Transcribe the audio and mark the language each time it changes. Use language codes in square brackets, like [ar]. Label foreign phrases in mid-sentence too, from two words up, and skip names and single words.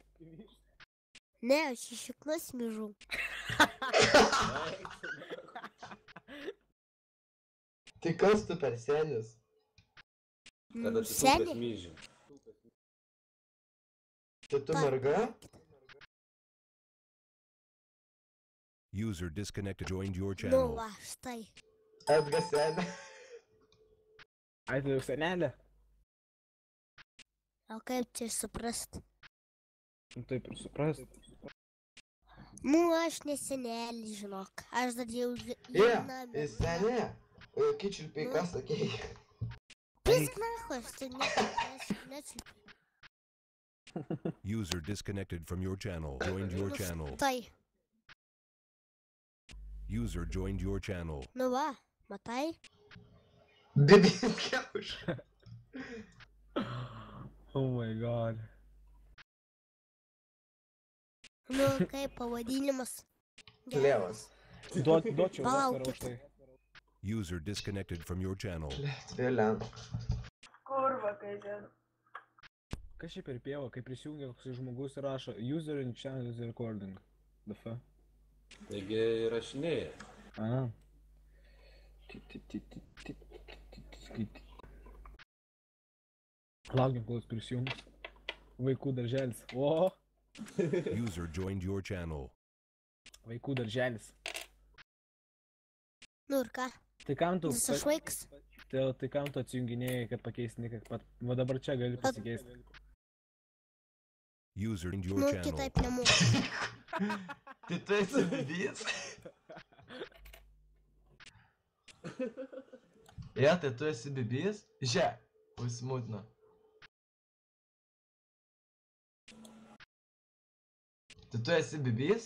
[lt] Ne, aš iš šiknas mižu. Tai kas tu per senis? Kada tu Seni? super myži. Tai tu merga? [en] User disconnected joined your [lt] Nu [en] channel. [lt] va, štai. Edga senė. Ai, tai jau senelė. O kaip čia suprast? Nu taip ir suprast. Nu, aš nesenelį, žinok. Aš dar jau Ie, senė. Kičilpiai, ką sakei? Pisk nacho, aš tai nečiulpiu. [en] User disconnected from your channel. Joined your channel. [lt] Tai, [en] User joined your channel. [lt] nu va, matai? Bibys kiaušai. [en] Oh my god. [lt] Nu, kaip pavadinimas? Lėvas. Duočiau Palaukit. Oskarą už tai. [en] User disconnected from your channel. [lt] Vėliau. Kurva, kai ten. Kas čia per pievą, kai prisijungia koks žmogus ir rašo [en] User in channel is recording. [lt] DF. Taigi rašinėja. A. Laukiam, kol jis prisijungs. Vaikų darželis. O, [en] User joined your channel. [lt] vaikų darželis. Nu ir ką? Tai kam tu... Jis išvaiks? Tai kam tu atsijunginėjai, kad pakeisti niką? Va dabar čia gali pasikeisti. [en] User in your [lt] Nu, [en] channel. [lt] kitaip nemoku. Tai tu esi bibys? Ja, tai tu esi bibys? Že, užsimūtino. Tai tu esi bibys?